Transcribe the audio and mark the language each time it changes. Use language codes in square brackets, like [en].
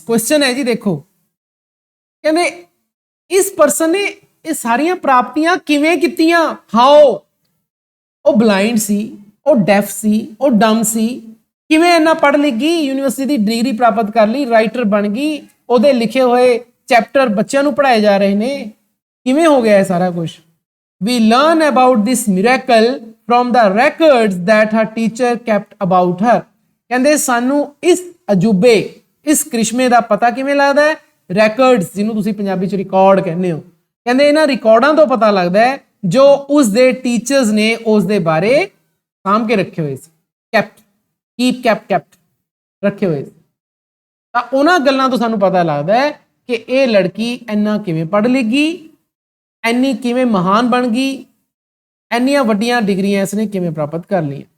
[pa] Question ਹੈ ਜੀ, ਦੇਖੋ ਕਹਿੰਦੇ ਇਸ ਪਰਸਨ ਨੇ ਇਹ ਸਾਰੀਆਂ ਪ੍ਰਾਪਤੀਆਂ ਕਿਵੇਂ ਕੀਤੀਆਂ? ਹਾਊ? ਉਹ ਬਲਾਈਂਡ ਸੀ, ਉਹ ਡੈਫ ਸੀ, ਉਹ ਡੰਮ ਸੀ, ਕਿਵੇਂ ਇੰਨਾ ਪੜ੍ਹ ਲਿਖ ਗਈ, ਯੂਨੀਵਰਸਿਟੀ ਦੀ ਡਿਗਰੀ ਪ੍ਰਾਪਤ ਕਰ ਲਈ, ਰਾਈਟਰ ਬਣ ਗਈ, ਉਹਦੇ ਲਿਖੇ ਹੋਏ ਚੈਪਟਰ ਬੱਚਿਆਂ ਨੂੰ ਪੜ੍ਹਾਏ ਜਾ ਰਹੇ ਨੇ, ਕਿਵੇਂ ਹੋ ਗਿਆ ਇਹ ਸਾਰਾ ਕੁਝ? [en] We learn about this miracle from the records that her teacher kept about her. [pa] ਕਹਿੰਦੇ ਸਾਨੂੰ ਇਸ ਅਜੂਬੇ, ਇਸ ਕ੍ਰਿਸ਼ਮੇ ਦਾ ਪਤਾ ਕਿਵੇਂ ਲੱਗਦਾ ਹੈ? ਰੈਕਰਡਸ, ਜਿਹਨੂੰ ਤੁਸੀਂ ਪੰਜਾਬੀ ਚ ਰਿਕਾਰਡ ਕਹਿੰਦੇ ਹੋ। ਕਹਿੰਦੇ ਇਹਨਾਂ ਰਿਕਾਰਡਾਂ ਤੋਂ ਪਤਾ ਲੱਗਦਾ ਹੈ ਜੋ ਉਸ ਦੇ ਟੀਚਰਸ ਨੇ ਉਸ ਦੇ ਬਾਰੇ ਸਾਂਭ ਕੇ ਰੱਖੇ ਹੋਏ ਸੀ। ਕੈਪਟ ਰੱਖੇ ਹੋਏ ਸੀ। ਤਾਂ ਉਹਨਾਂ ਗੱਲਾਂ ਤੋਂ ਸਾਨੂੰ ਪਤਾ ਲੱਗਦਾ ਹੈ ਕਿ ਇਹ ਲੜਕੀ ਇੰਨਾ ਕਿਵੇਂ ਪੜ੍ਹ ਲਿਖ ਗਈ, ਇੰਨੀ ਕਿਵੇਂ ਮਹਾਨ ਬਣ ਗਈ, ਇੰਨੀਆਂ ਵੱਡੀਆਂ ਡਿਗਰੀਆਂ ਇਸਨੇ ਕਿਵੇਂ ਪ੍ਰਾਪਤ ਕਰ ਲਈਆਂ।